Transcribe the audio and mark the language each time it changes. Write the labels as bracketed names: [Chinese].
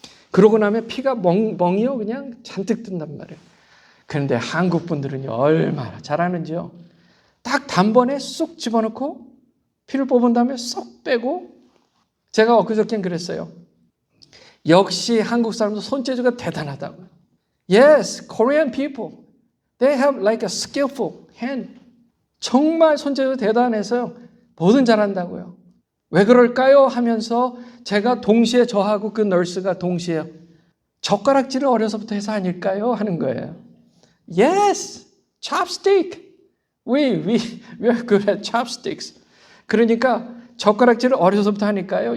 [Korean] 그러고 나면 피가 멍이요. 그냥 잔뜩 뜬단 말이에요. 그런데 한국 분들은요, 얼마나 잘하는지요. 딱 단번에 쏙 집어넣고 피를 뽑은 다음에 쏙 빼고, 제가 엊그저께는 그랬어요. 역시 한국 사람도 손재주가 대단하다고요. [English] Yes, Korean people, they have like a skillful hand. [Korean] 정말 손재주 대단해서요. 뭐든 잘한다고요. 왜 그럴까요? 하면서 제가 동시에 저하고 그 널스가 동시에 젓가락질을 어려서부터 해서 아닐까요? 하는 거예요. [English] Yes, chopstick. We're good at chopsticks. [Korean] 그러니까 젓가락질을 어려서부터 하니까요.